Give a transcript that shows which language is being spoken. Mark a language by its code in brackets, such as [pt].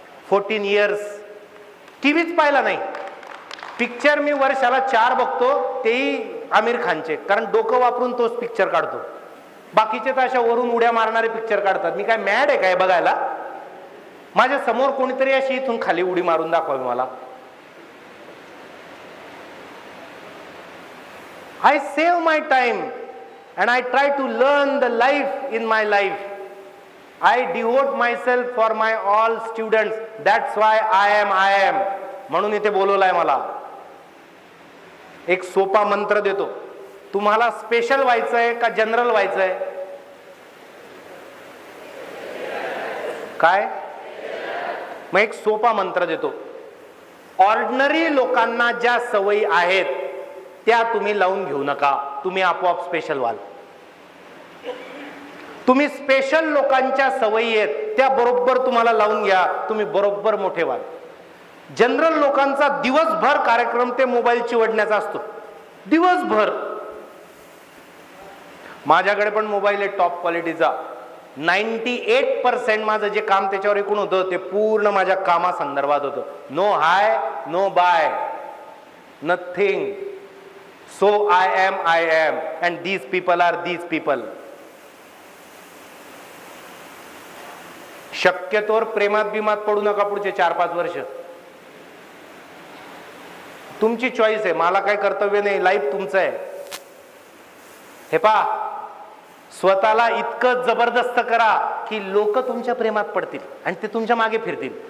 [mr] 14 years टीव्हीच पाहिला नाही. Picture मी वर्षाला 4 बघतो, तेही आमिर खानचे, कारण डोकं वापरून तोच पिक्चर काढतो. बाकीचे तर अशा वरून उड्या मारणारे पिक्चर काढतात. मी काय मॅड आहे काय बघायला? माझ्या समोर कोणीतरी अशी इथून खाली उडी मारून दाखवावी मला. [en] I save my time and I try to learn the life in my life. I devote myself for my all students. That's why I am. [mr] म्हणून इथे बोलवलाय मला. एक सोपा मंत्र देतो. तुम्हाला स्पेशल व्हायचंय का जनरल व्हायचंय? काय? मग एक सोपा मंत्र देतो. ऑर्डिनरी लोकांना ज्या सवयी आहेत त्या तुम्ही लावून घेऊ नका. तुम्ही आपोआप स्पेशल व्हाल. तुम्ही स्पेशल लोकांच्या सवयी आहेत त्या बरोबर तुम्हाला लावून घ्या. तुम्ही बरोबर मोठे व्हाल. जनरल लोकांचा दिवसभर कार्यक्रम ते मोबाईल चिवडण्याचा असतो. दिवसभर. माझ्याकडे पण मोबाईल आहे टॉप क्वालिटीचा. 98% माझं जे काम त्याच्यावर एकूण होतं ते पूर्ण माझ्या कामासंदर्भात होतं. [en] No hi, no bye, nothing. So I am and these people are these people. [mr] शक्यतोवर प्रेमात बिमात पडू नका पुढचे 4-5 वर्ष. तुमची चॉईस आहे, मला काही कर्तव्य नाही, लाईफ तुमचं आहे. हे पहा, स्वतःला इतकं जबरदस्त करा की लोक तुमच्या प्रेमात पडतील आणि ते तुमच्या मागे फिरतील.